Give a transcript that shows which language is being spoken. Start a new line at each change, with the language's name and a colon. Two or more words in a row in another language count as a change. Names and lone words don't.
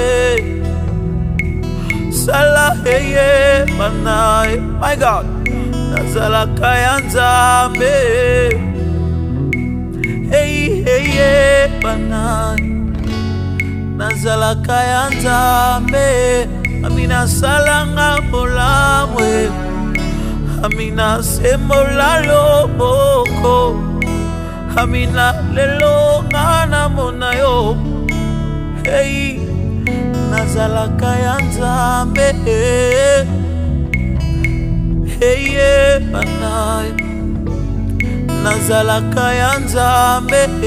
Lingala: Sala eye bana,
English: my God,
Lingala: nazalaka ya Nzambe. Hey eye bana nazalaka ya Nzambe. Amina salanga bolamwe Amina semola loboko. Amina lelo ngana mona yo. Hey nazalaka ya Nzambe. Hey bana nazalaka ya Nzambe.